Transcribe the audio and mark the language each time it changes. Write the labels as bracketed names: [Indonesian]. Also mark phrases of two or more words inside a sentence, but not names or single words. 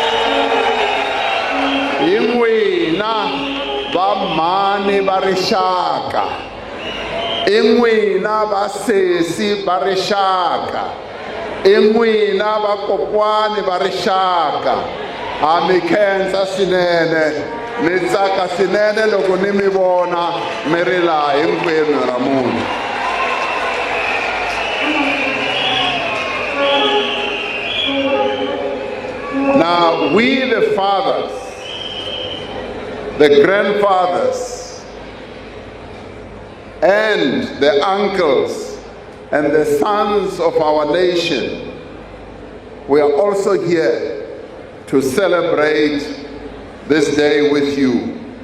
[Tsonga] Hi n'wina va mhani va rixaka, hi n'wina va sesi va rixaka, hi n'wina va kokwani va rixaka. Ha mi khensa swinene, mi tsaka swinene loko ni mi vona mi ri laha hinkwenu ra munhu. [English] Now, we the fathers, the grandfathers, and the uncles and the sons of our nation, we are also here to celebrate this day with you.